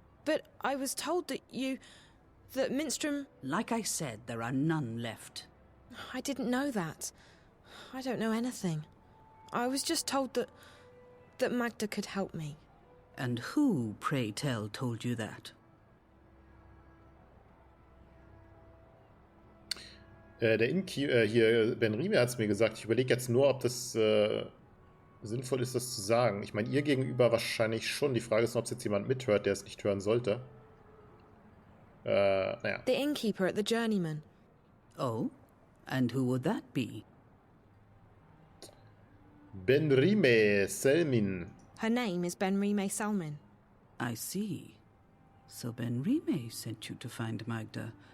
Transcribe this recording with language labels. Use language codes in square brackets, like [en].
[en] But I was told that Minstrel... Like I said, there are none left. I didn't know that. I don't know anything. I was just told that Magda could help me. And who, pray tell, told you that? [de] Der hier, Ben Rime hat es mir gesagt. Ich überlege jetzt nur, ob das sinnvoll ist, das zu sagen. Ich meine, ihr gegenüber wahrscheinlich schon. Die Frage ist nur, ob es jetzt jemand mithört, der es nicht hören sollte. Naja. [en] The innkeeper at the Journeyman. Oh? And who would that be? Ben Rime Selmin. Her name is Ben Rime Selmin. I see. So Ben Rime sent you to find Magda.